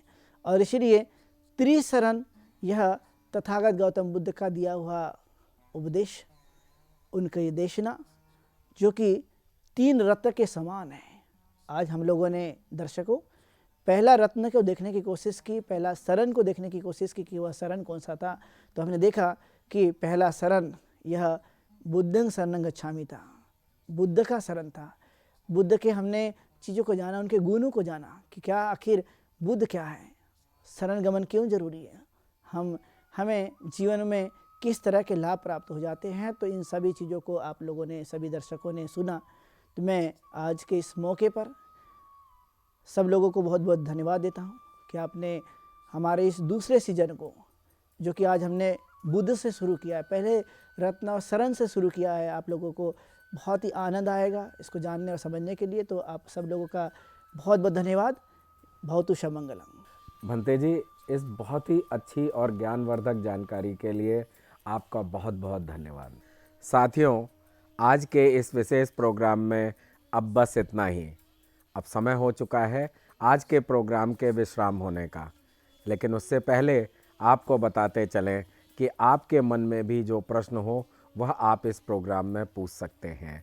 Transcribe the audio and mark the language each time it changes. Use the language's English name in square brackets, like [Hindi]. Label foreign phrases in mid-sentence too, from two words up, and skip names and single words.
[Hindi] और इसलिए त्रिशरण यह तथागत गौतम बुद्ध का दिया हुआ उपदेश, उनकी देशना, जो कि 3 रत्न के समान है। आज हम लोगों ने दर्शकों पहला रत्न को देखने की कोशिश की, पहला शरण को देखने की कोशिश की कि वह शरण कौन सा था। तो हमने देखा कि पहला शरण यह [Pali] बुद्धं शरणं गच्छामि [Hindi] था, बुद्ध का शरण था। बुद्ध के हमने चीज़ों को जाना, उनके गुणों को जाना कि क्या आखिर बुद्ध क्या है, शरण गमन क्यों जरूरी है, हमें जीवन में किस तरह के लाभ प्राप्त हो जाते हैं। तो इन सभी चीज़ों को आप लोगों ने, सभी दर्शकों ने सुना। तो मैं आज के इस मौके पर सब लोगों को बहुत बहुत धन्यवाद देता हूँ कि आपने हमारे इस दूसरे सीजन को, जो कि आज हमने बुद्ध से शुरू किया है, पहले रत्न और शरण से शुरू किया है, आप लोगों को बहुत ही आनंद आएगा इसको जानने और समझने के लिए। तो आप सब लोगों का बहुत बहुत धन्यवाद। [Pali] भवतु शमंगलम। [Hindi] भंते जी, इस बहुत ही अच्छी और ज्ञानवर्धक जानकारी के लिए आपका बहुत बहुत धन्यवाद। साथियों, आज के इस विशेष प्रोग्राम में अब बस इतना ही। अब समय हो चुका है आज के प्रोग्राम के विश्राम होने का, लेकिन उससे पहले आपको बताते चलें कि आपके मन में भी जो प्रश्न हो वह आप इस प्रोग्राम में पूछ सकते हैं।